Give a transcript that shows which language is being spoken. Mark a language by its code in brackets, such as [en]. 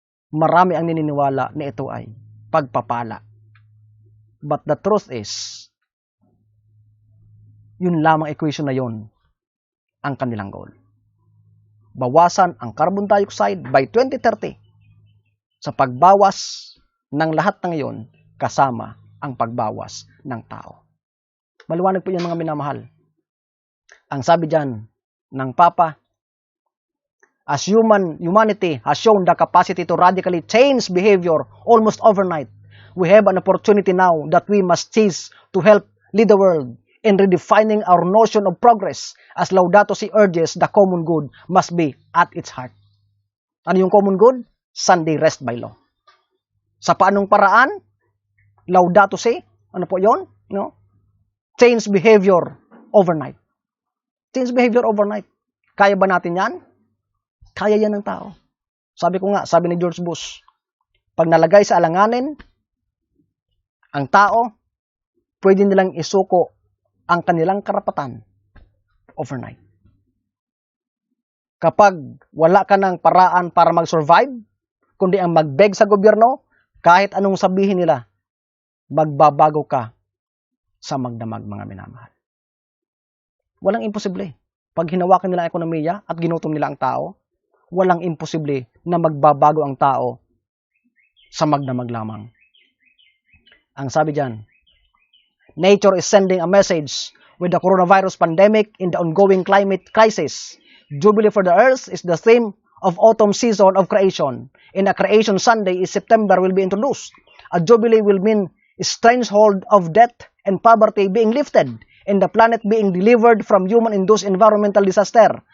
[tl] Marami ang naniniwala na ito ay pagpapala. [en] But the truth is, [tl] yun lamang equation na yun ang kanilang goal. Bawasan ang carbon dioxide by 2030 sa pagbawas ng lahat ng iyon kasama ang pagbawas ng tao. Maliwanag po yan mga minamahal. Ang sabi dyan ng Papa, [en] as humanity has shown the capacity to radically change behavior almost overnight, we have an opportunity now that we must seize to help lead the world in redefining our notion of progress. As Laudato Si urges, the common good must be at its heart. [tl] Ano yung [en] common good? Sunday rest by law. [tl] Sa paanong paraan? Laudato Si, ano po yon? No? [en] Change behavior overnight. Change behavior overnight. [tl] Kaya ba natin yan? Kaya yan ng tao. Sabi ko nga, sabi ni George Bush, pag nalagay sa alanganin, ang tao, pwede nilang isuko ang kanilang karapatan overnight. Kapag wala ka ng paraan para mag-survive, kundi ang mag-beg sa gobyerno, kahit anong sabihin nila, magbabago ka sa magdamag mga minamahal. Walang imposible. Pag hinawakan nila ang ekonomiya at ginutom nila ang tao, walang imposible na magbabago ang tao sa magdamag lamang. Ang sabi dyan, [en] nature is sending a message with the coronavirus pandemic in the ongoing climate crisis. Jubilee for the earth is the theme of autumn season of creation. In a creation Sunday in September will be introduced. A jubilee will mean a strange hold of death and poverty being lifted and the planet being delivered from human-induced environmental disaster.